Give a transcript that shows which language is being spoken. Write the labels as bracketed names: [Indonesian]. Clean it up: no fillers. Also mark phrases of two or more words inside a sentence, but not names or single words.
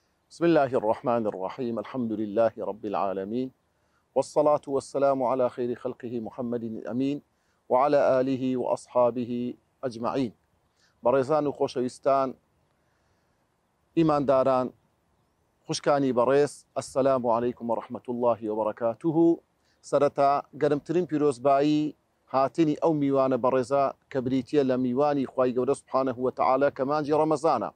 [Arabic] بسم الله الرحمن الرحيم الحمد لله رب العالمين والصلاة والسلام على خير خلقه محمد الأمين وعلى آله وأصحابه أجمعين. [Central Kurdish] بەڕێزان و خۆشەویستان ئیمانداران خوشکانی بەڕێز، [Arabic] ئەسسەلامو عەلەیکم وەڕەحمەت الله وبەرەکاتوه. [Central Kurdish] سەرەتا گەرمترین پیرۆزبایی هاتنی ئەو میوانە بەڕێزە کە بریتیە لە میوانی خوای گەورە [Arabic] سوبحانەه وتەعالا [Central Kurdish] کە مانجی ڕەمەزانە.